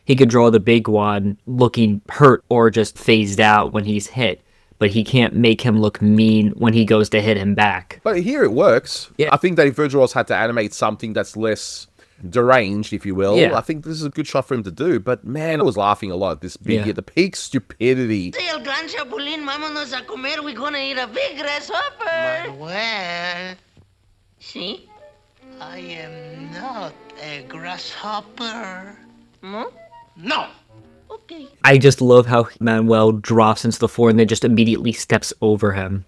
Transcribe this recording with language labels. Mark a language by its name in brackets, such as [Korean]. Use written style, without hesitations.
[English] He could draw the big one looking hurt or just phased out when he's hit, but he can't make him look mean when he goes to hit him back. But here it works. Yeah. I think that if Virgil Ross had to animate something that's less deranged, if you will, I think this is a good shot for him to do. But man, I was laughing a lot at this big here. The peak stupidity. [Spanish] Say el gran chapulín, vámonos a comer. [English] We're gonna eat a big grasshopper. Manuel. See? I am not a grasshopper. No? No. Okay. I just love how Manuel drops into the floor and then just immediately steps over him.